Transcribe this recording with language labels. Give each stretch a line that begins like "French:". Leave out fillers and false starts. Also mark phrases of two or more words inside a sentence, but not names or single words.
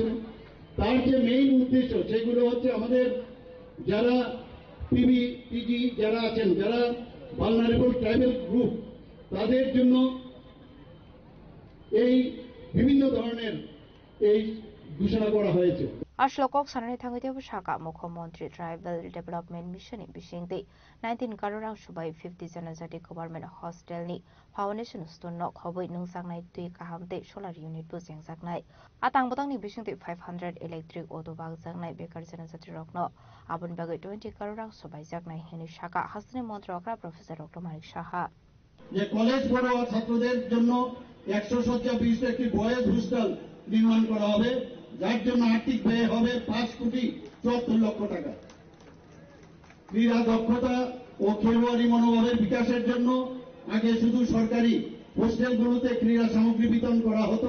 Bangla: তার যে মেইন উদ্দেশ্য সেগুলো হচ্ছে আমাদের যারা PG যারা আছেন, যারা
English: vulnerable tribal group,
Bangla: তাদের জন্য এই বিভিন্ন ধরনের এই ঘোষণা করা হয়েছে।
Kok Borok: Ashlokok sanani thangite bushaka Mukhomontri Tribal Development Mission bishingde 19 karorang subai 50 janajati
English: government hostel
Kok Borok: ni
English: foundation stone
Kok Borok: nok hoboi nungsangnai tui kahamte
English: solar unit
Kok Borok: bu jengjaknai atang botang ni bishingde 500
English: electric auto
Kok Borok: bag jaknai bekar janajati rokno abon bagai 20 karorang subai jaknai hini shaka hasni montrokra professor Dr. Manik Saha
Bangla: যে কলেজ পড়ুয়া ছাত্রদের জন্য 100 শয্যা বিশিষ্ট একটি
English: boys hostel
Bangla: নির্মাণ করা হবে, যার জন্য আর্থিক ব্যয় হবে 5 কোটি 74 লক্ষ টাকা। ক্রীড়া দক্ষতা ও খেলোয়াড়ি মনোভাবের বিকাশের জন্য আগে শুধু সরকারি হোস্টেলগুলোতে ক্রীড়া সামগ্রী বিতরণ করা হতো।